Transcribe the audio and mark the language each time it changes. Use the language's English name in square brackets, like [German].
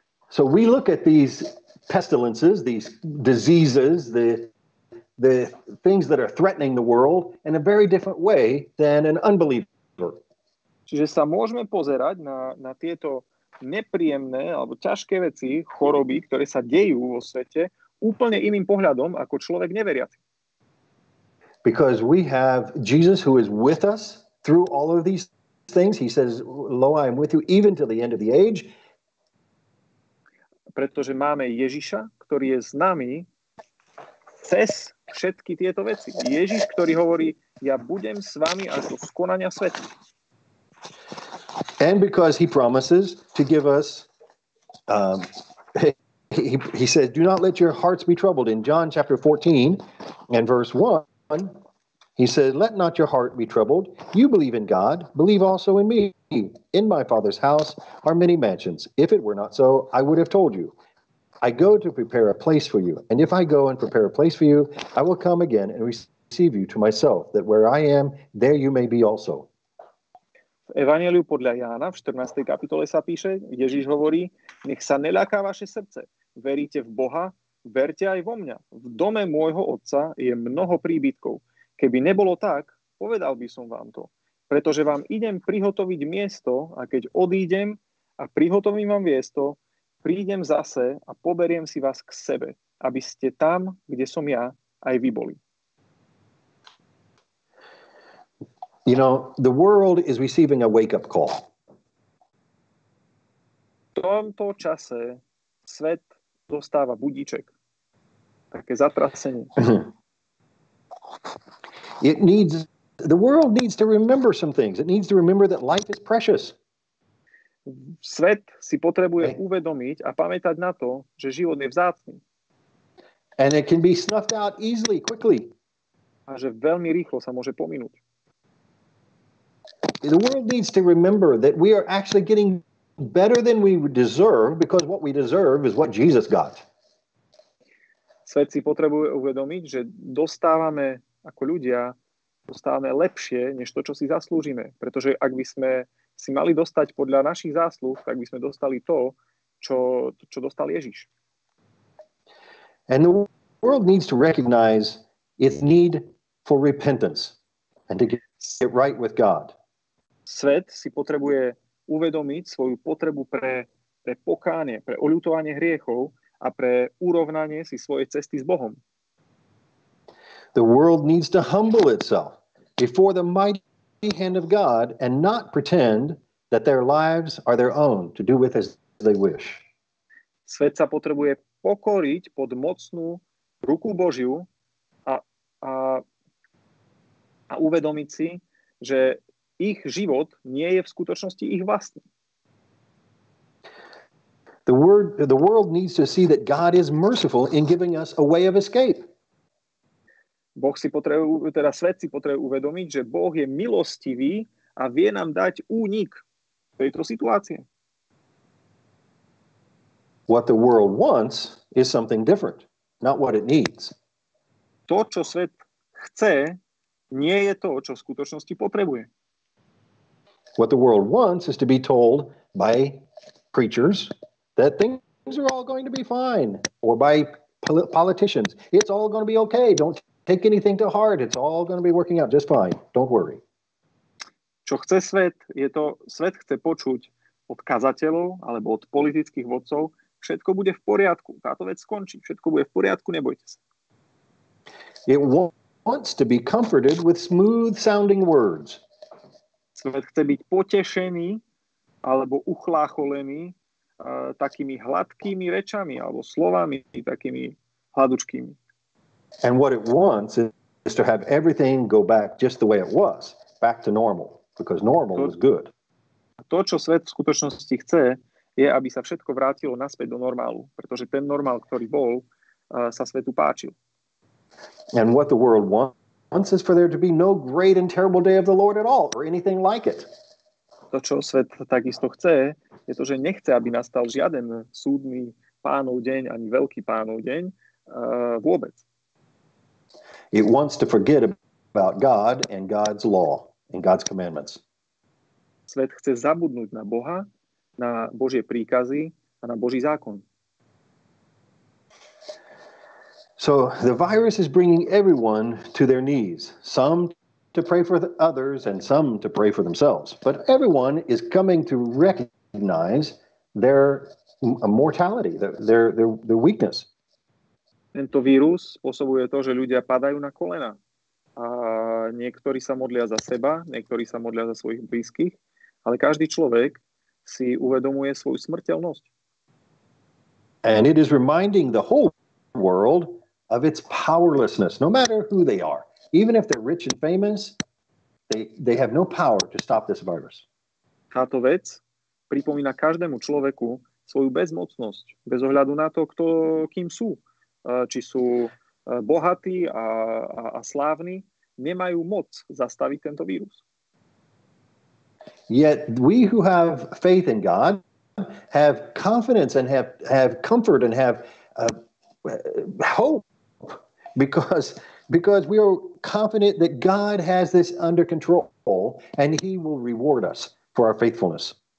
[English] So we look at these pestilences, these diseases, the things that are threatening the world in a very different way than an unbeliever. [Slovak] Čiže sa môžeme pozerať na tieto nepríjemné alebo ťažké veci, choroby, ktoré sa dejú vo svete, úplne iným pohľadom ako človek neveriaci. [English] Because we have Jesus who is with us through all of these things. He says, "Lo, I am with you even to the end of the age." [Slovak] Pretože máme Ježiša, ktorý je s nami cez všetky tieto veci. Ježiš, ktorý hovorí, ja budem s vami až do skonania sveta. [English] And because he promises to give us, he says, do not let your hearts be troubled. In John chapter 14 and verse 1, he says, let not your heart be troubled. You believe in God, believe also in me. In my Father's house are many mansions. If it were not so, I would have told you. I go to prepare a place for you. And if I go and prepare a place for you, I will come again and receive you to myself, that where I am, there you may be also. [Slovak] V Evanjeliu podľa Jána v 14. kapitole sa píše, Ježiš hovorí, nech sa neľaká vaše srdce. Veríte v Boha, verte aj vo mňa. V dome môjho otca je mnoho príbytkov. Keby nebolo tak, povedal by som vám to. Pretože vám idem prihotoviť miesto a keď odídem a prihotovím vám miesto, prídem zase a poberiem si vás k sebe, aby ste tam, kde som ja, aj vy boli. [English] You know, the world is receiving a wake-up call. [Slovak] V tomto čase svet dostáva budíček. Také zatrasenie. [English] The world needs to remember some things. It needs to remember that life is precious. [Slovak] Svet si potrebuje uvedomiť a pamätať na to, že život je vzácny. [English] And it can be snuffed out easily, quickly. [Slovak] A že veľmi rýchlo sa môže pominúť. [English] The world needs to remember that we are actually getting better than we deserve because what we deserve is what Jesus got. [Slovak] Svet si potrebuje uvedomiť, že dostávame ako ľudia lepšie, než to, čo si zaslúžime. Pretože ak by sme si mali dostať podľa našich zásluh, tak by sme dostali to, čo dostal Ježiš. [English] And the world needs to recognize its need for repentance and to get right with God. [Slovak] Svet si potrebuje uvedomiť svoju potrebu pre pokánie, pre oľutovanie hriechov a pre urovnanie si svojej cesty s Bohom. [English] The world needs to humble itself before the mighty hand of God and not pretend that their lives are their own to do with as they wish. [Slovak] Svet sa potrebuje pokoriť pod mocnú ruku Božiu a uvedomiť si, že ich život nie je v skutočnosti ich vlastný. [English] The world needs to see that God is merciful in giving us a way of escape. [Slovak] Svet si potrebuje uvedomiť, že Boh je milostivý a vie nám dať únik tejto situácie. [English] What the world wants is something different, not what it needs. [Slovak] To, čo svet chce, nie je to, čo v skutočnosti potrebuje. [English] What the world wants is to be told by preachers that things are all going to be fine, or by politicians, it's all going to be okay, don't take anything to heart, it's all going to be working out just fine, don't worry. [Slovak] Čo chce svet, svet chce počuť od kazateľov alebo od politických vodcov, všetko bude v poriadku, táto vec skončí, všetko bude v poriadku, nebojte sa. [English] It wants to be comforted with smooth sounding words. [Slovak] Svet chce byť potešený alebo uchlácholený takými hladkými rečami alebo slovami, takými hladučkými. [English] And what it wants is to have everything go back just the way it was, back to normal, because normal is good. [Slovak] To, čo svet v skutočnosti chce, je, aby sa všetko vrátilo naspäť do normálu, pretože ten normál, ktorý bol, sa svetu páčil. [English] And what the world wants is for there to be no great and terrible day of the Lord at all, or anything like it. [Slovak] To, čo svet takisto chce, je to, že nechce, aby nastal žiaden súdny Pánov deň, ani veľký Pánov deň vôbec. [English] It wants to forget about God and God's law and God's commandments. [Slovak] Svet chce zabudnúť na Boha, na Božie príkazy a na Boží zákon. [English] So the virus is bringing everyone to their knees, some to pray for the others and some to pray for themselves. But everyone is coming to recognize their mortality, their weakness. [Slovak] Tento vírus spôsobuje to, že ľudia padajú na kolena. A niektorí sa modlia za seba, niektorí sa modlia za svojich blízkych, ale každý človek si uvedomuje svoju smrteľnosť. [English] And it is reminding the whole world of its powerlessness, no matter who they are. Even if they're rich and famous, they have no power to stop this virus. [Slovak] Táto vec pripomína každému človeku svoju bezmocnosť, bez ohľadu na to, kým sú. Či sú bohatí a slávni, nemajú moc zastaviť tento vírus. [English] Yet we who have faith in God have confidence and have comfort and have hope because we are confident that God has this under control and He will reward us for our faithfulness.